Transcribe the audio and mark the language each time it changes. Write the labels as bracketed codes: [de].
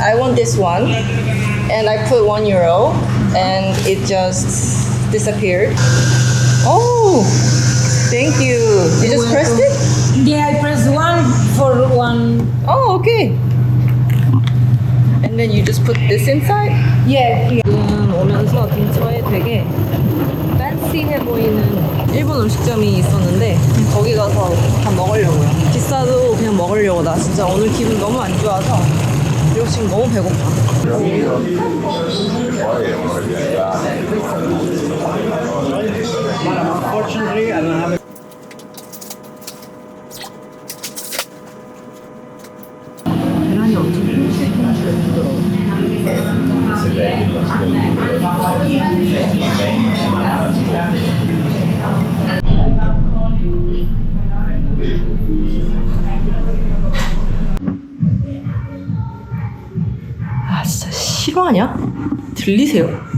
[en] I want this one, and I put €1, and it just disappeared. Oh, thank you. You just pressed it? Yeah, I press one for one. Oh, okay. And then you just put this inside? Yeah. [ko] 오면서 근처에 되게 팬시해 보이는 일본 음식점이 있었는데 거기 가서 다 먹으려고요. 비싸도 그냥 먹으려고. 나 진짜 오늘 기분 너무 안 좋아서 그리고 지금 너무 배고파. [en] Unfortunately, I don't have a [ko] 계란이 엄청 진짜 실화냐? 들리세요?